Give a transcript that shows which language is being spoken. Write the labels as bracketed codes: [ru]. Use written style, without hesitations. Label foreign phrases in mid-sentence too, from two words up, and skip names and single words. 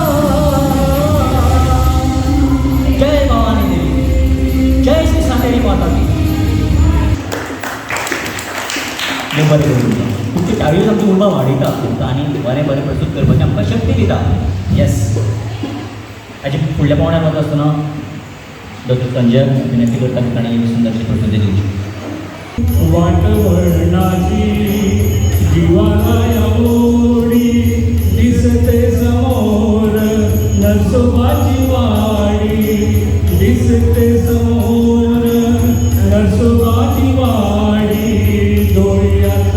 [kok] जय भवानी देवी जय श्री सांगेरी माता की देव बरें करूं तुमचे टाळयो आमची उर्बा वाडयता तुमकां आनी बरें बरें प्रस्तूत करपाची आमकां शक्ती दिता येस हाचे फुडल्या पावण्यार वता आसतना डॉक्टर संजय विनंती करता की ताणें एक सुंदरशी प्रस्तुती दिवची [mr] वाटवर्णाची जीवाला ओढी दिसते समोर नरसोबाची वाडी दिसते समोर नरसोबाची वाडी डोळ्यात